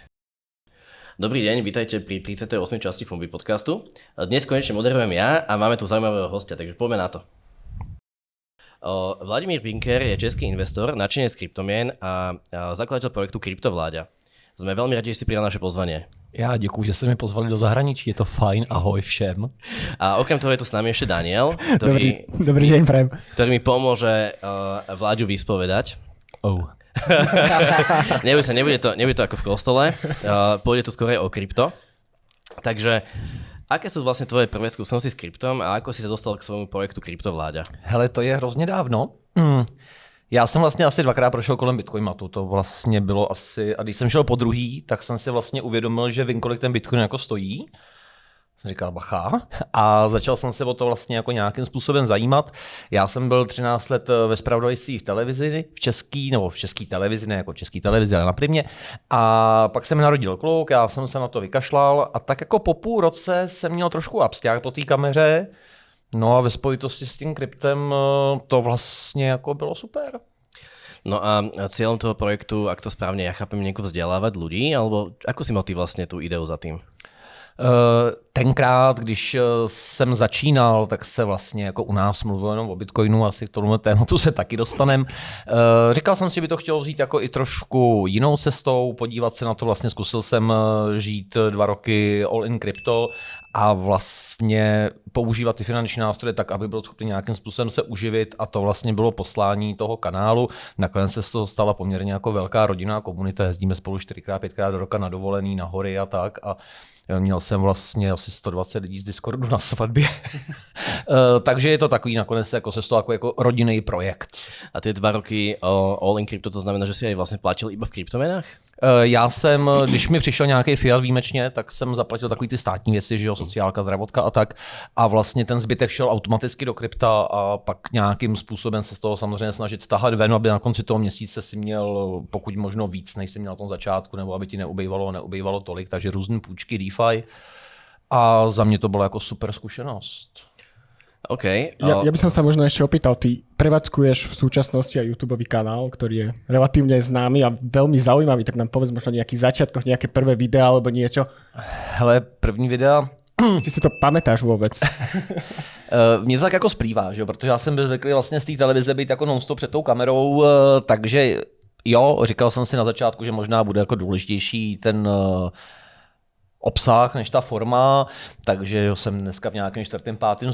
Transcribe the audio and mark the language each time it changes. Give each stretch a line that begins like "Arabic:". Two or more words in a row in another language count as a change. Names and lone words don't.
Slovak: Dobrý deň, vítajte pri 38. časti Fumbi podcastu. Dnes konečne moderujem ja a máme tu zaujímavého hostia, takže poďme na to. Vladimír Pinker je český investor, nadšenec kryptomien a zakladateľ projektu Kryptovláďa. Sme veľmi radi, že si prijal naše pozvanie.
Czech: Já děkuji, že jste mě pozvali do zahraničí, je to fajn, ahoj všem.
Slovak: A okrem toho je tu s nami ešte Daniel, Dobrý deň, prajem. Ktorý mi pomôže Vláďu vyspovedať. Oh. Nebude to ako v kostole, pôjde tu skôr o krypto. Takže aké sú vlastne tvoje prvé skúsenosti s kryptom a ako si sa dostal k svojmu projektu Kryptovláďa?
Czech: Hele, to je hrozně dávno. Já jsem vlastně asi 2krát prošel kolem Bitcoinmatu, to vlastně bylo asi, a když jsem šel po druhý, tak jsem si vlastně uvědomil, že vím, kolik ten Bitcoin jako stojí. Jsem říkal bacha a začal jsem se o to vlastně jako nějakým způsobem zajímat. Já jsem byl 13 let ve zpravodajství v televizi, v české televizi, ne jako český televizi, ale na Primě. A pak se mi narodil kluk, já jsem se na to vykašlal a tak jako po půl roce jsem měl trošku absťák po té kameře. No a ve spojitosti s tím kryptem to vlastně jako bylo super.
Slovak: No a cieľom toho projektu, ak to správne ja chápem, nejako vzdelávať ľudí, alebo ako si mal ty vlastne tú ideu za tým?
Czech: Tenkrát, když jsem začínal, tak se vlastně jako u nás mluvilo jenom o Bitcoinu, asi k tomu tématu se taky dostanem. Říkal jsem si, že by to chtělo vzít jako i trošku jinou cestou, podívat se na to, vlastně zkusil jsem žít 2 roky
English: all in crypto
Czech: a vlastně používat ty finanční nástroje tak, aby byl schopný nějakým způsobem se uživit a to vlastně bylo poslání toho kanálu. Nakonec se z toho stala poměrně jako velká rodinná komunita, jezdíme spolu 4x, 5x do roka na dovolený, na hory a tak a měl jsem vlastně asi 120 lidí z Discordu na svatbě. Takže je to takový nakonec jako se z toho jako rodinný projekt.
Slovak: A ty 2 roky
English: all in crypto,
Slovak: to znamená, že si aj vlastně platil iba v kryptomenách?
Czech: Já jsem, když mi přišel nějaký fiat výjimečně, tak jsem zaplatil takový ty státní věci, že jo, sociálka, zdravotka a tak. A vlastně ten zbytek šel automaticky do krypta a pak nějakým způsobem se z toho samozřejmě snažit tahat ven, aby na konci toho měsíce si měl pokud možno víc, než si měl na tom začátku, nebo aby ti neubejvalo tolik, takže různé půjčky, DeFi. A za mě to bylo jako super zkušenost. OK.
Slovak: Ja by som sa možno ešte opýtal, ty prevádzkuješ v súčasnosti aj YouTubeový kanál, ktorý je relatívne známy a veľmi zaujímavý, tak nám povedz možno nejakých začiatkoch, nejaké prvé videá alebo niečo.
Czech: Hele, první videa...
Slovak: Ty si to pamätáš vôbec?
Czech: Mně to tak jako splývá, že? Protože já jsem byl zvyklý vlastně z té televize být jako non-stop před tou kamerou, takže jo, říkal jsem si na začátku, že možná bude jako důležitější ten obsah než ta forma, takže jsem dneska v nějakém 4., 5.